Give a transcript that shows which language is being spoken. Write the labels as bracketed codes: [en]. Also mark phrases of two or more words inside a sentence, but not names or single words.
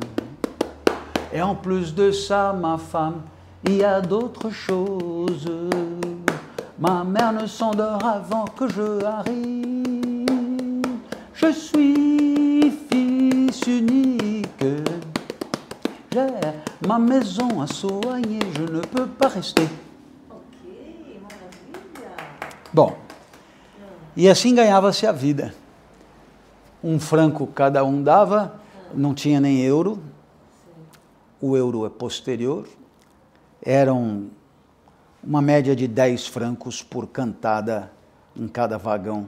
[fr] Et en plus de ça, ma femme, il y a d'autres choses. Ma mère ne s'endort avant que je arrive. Je suis fils unique. J'ai ma maison à soigner, je ne peux pas rester. [pt] Ok, maravilha. Bom, e assim ganhava-se a vida. Um franco cada um dava, não tinha nem euro. O euro é posterior. Eram uma média de 10 francos por cantada em cada vagão.